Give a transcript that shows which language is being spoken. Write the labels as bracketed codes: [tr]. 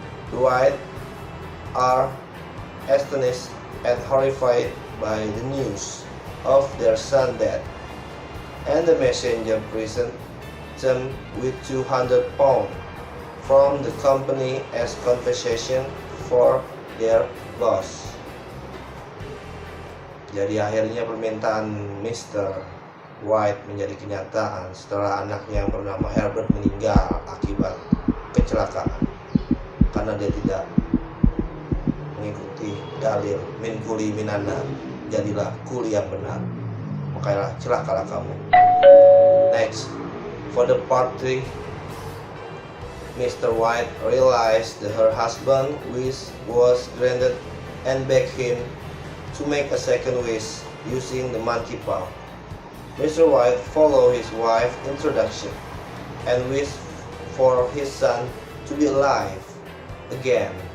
[en] The White are astonished and horrified by the news of their son's death, and the messenger presented them with 200 pounds from the company as compensation for their loss. [id] Jadi akhirnya permintaan Mr. White menjadi kenyataan setelah anaknya yang bernama Herbert meninggal akibat kecelakaan karena dia tidak mengikuti dalil min kuli minana, jadilah kuli yang benar, makanya celakalah kamu. [en] Next, for the part 3, Mr. White realized that her husband's wish was granted and begged him to make a second wish using the monkey paw. Mr. White followed his wife's introduction and wished for his son to be alive again.